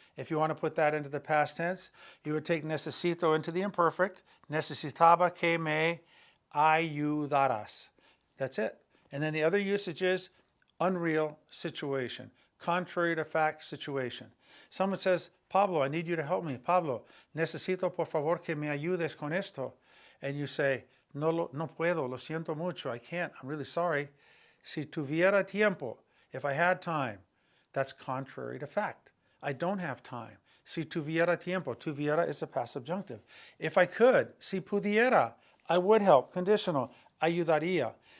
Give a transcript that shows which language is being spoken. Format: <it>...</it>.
<en>If you want to put that into the past tense, you would take necesito into the imperfect,</en> <es>necesitaba que me ayudaras.</es> <en>That's it. And then the other usage is unreal situation, contrary to fact situation. Someone says, Pablo, I need you to help me.</en> <es>Pablo, necesito por favor que me ayudes con esto.</es> <en>And you say,</en> <es>no puedo, lo siento mucho,</es> <en>I can't, I'm really sorry.</en> <es>Si tuviera tiempo,</es> <en>if I had time, that's contrary to fact. I don't have time.</en> <es>Si tuviera tiempo,</es> <en>tuviera is a past subjunctive. If I could,</en> <es>si pudiera,</es> <en>I would help, conditional, ayudaría.</en>